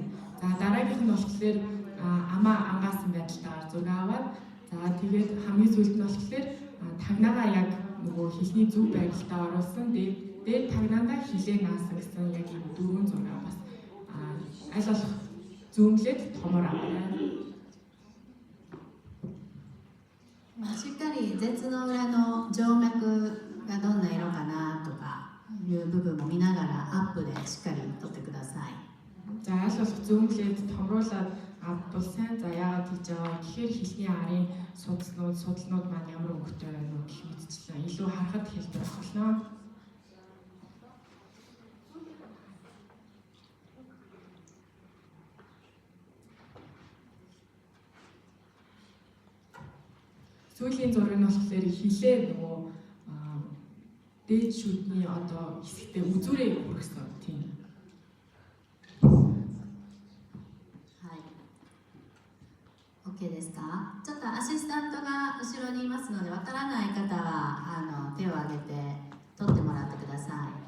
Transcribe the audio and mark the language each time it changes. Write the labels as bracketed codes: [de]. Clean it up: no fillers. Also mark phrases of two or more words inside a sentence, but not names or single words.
[mn] За дараагийнх нь болохоор амаа ангаасан байдалтайгаар зураг аваад за тэгээд хамгийн сүүлд нь болохоор тагнаагаа яг нөгөө хилний зөв байдалтаа оруулсан дээд тагнаандаа хилээ наасан гэсэн яг ийм дөрвөн зураг бас аль болох зүүмлээд томор аваарай. [ja] しっかり舌の裏の静脈がどんな色かなとかいう部分も見ながらアップでしっかり撮ってください。 [mn] За аль болох зүүмлээд томруулаад авбал сайн. За яагаад гэж байгаа гэхээр хилний арын судалнууд маань ямар өнгөтэй байна уу гэх мэтчлэн илүү харахад хэлбэр болно. Сүүлийн зураг нь болохоор хилээ нөгөө дээд шүдний одоо хэсэгтээ үзүүрээ хүргэсэн тийм. [ja] はい。 OK ですか？ちょっとアシスタントが後ろにいますので、わからない方は手を挙げて取ってもらってください。